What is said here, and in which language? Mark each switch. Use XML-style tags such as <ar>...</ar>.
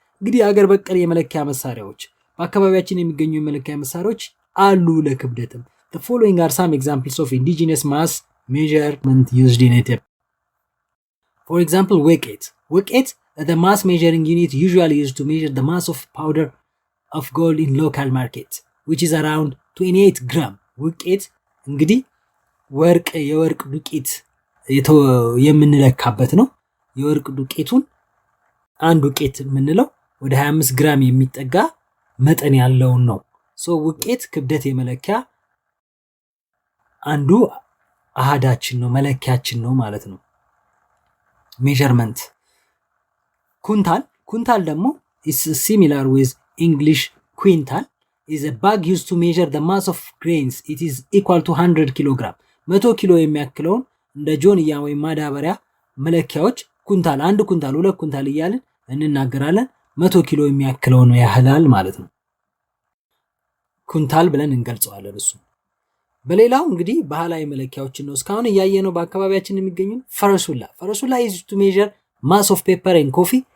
<am>እንግዲህ አገር በቀል የመለኪያ መሳሪያዎች በአካባቢያችን የሚገኙ የመለኪያ መሳሪያዎች አሉ ለክብደትም።</am> <en>The following are some examples of indigenous mass measurement used in Ethiopia. For example, weket. Weket is the mass measuring unit usually used to measure the mass of powder of gold in local market, which is around 28 gram.</en> <am>weket እንግዲህ የወርቅ ዱቄት የምንለካበት ነው። የወርቅ ዱቄቱን አንድ ዱቄት የምንለው ወደ 25 ግራም የሚጠጋ መጠን ያለው ነው። ውቄት ክብደት የመለኪያ አንዱ አሃዳችን ነው፣ መለኪያችን ነው ማለት ነው። measurement. ኩንታል ደግሞ</am> <en>is similar with English quintal, is a bag used to measure the mass of grains. It is equal to 100 kilogram.</en> <am>100 ኪሎ የሚያክለውን እንደ ጆንያ ወይም ማዳበሪያ መለኪያዎች ኩንታል፣ 1 ኩንታል፣ 2 ኩንታል እያልን እንናገራለን። 100 ኪሎ የሚያክለው ነው ያህላል ማለት ነው። ኩንታል ብለን እንገልጸዋለን እሱ። በሌላው እንግዲህ ባህላዊ መለኪያዎችን ነው እስካሁን እያየነው በአካባቢያችን የሚገኙ። ፈረሱላ</am> <en>is to measure mass of paper and coffee.</en>